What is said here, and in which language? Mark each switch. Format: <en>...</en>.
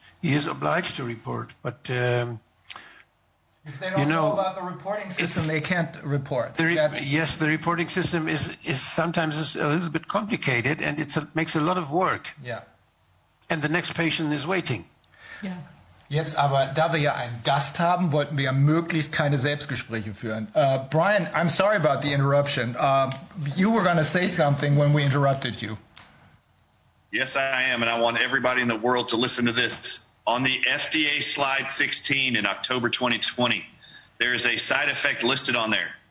<en>He is obliged to report, but if they don't know about the reporting system, they can't report. Yes, the reporting system is sometimes a little bit complicated, and makes a lot of work. Yeah. And the next patient is waiting. Yeah.</en> <de>Jetzt aber, da wir ja einen Gast haben, wollten wir ja möglichst keine Selbstgespräche führen.</de> <en>Bryan, I'm sorry about the interruption. You were going to say something when we interrupted you. Yes, I am, and I want everybody in the world to listen to this. On the FDA slide 16 in October 2020, there is a side effect listed on there.</en>